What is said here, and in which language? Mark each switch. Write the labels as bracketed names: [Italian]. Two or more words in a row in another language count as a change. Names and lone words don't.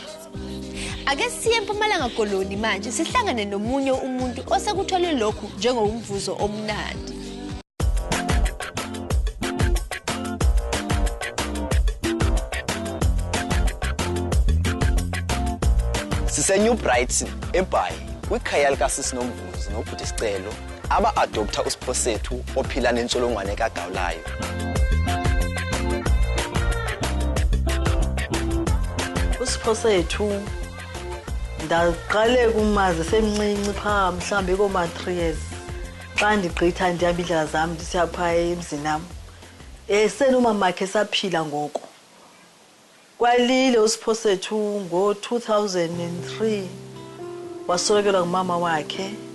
[Zulu] Ake siye eMpumalanga Koloni manje sihlangane nomunye umuntu osekuthole lokhu njengomvuzo omnandi. [Xhosa] Sisenew Bright eBhayi kwikhaya likaSisi Nomvuzo nobhuti Sicelo aba-adopta uSiphosethu ophila nentsholongwane kagawulayo. uSiphosethu ndaqale kumazi semncinci pha mhlambe koma 3 years xa ndigqitha ndihamba indlela zami ndisiyapha emzinami senomamakhe saphila ngoko kwalile uSiphosethu ngo-2003 wasolokelwa ngumama wakhe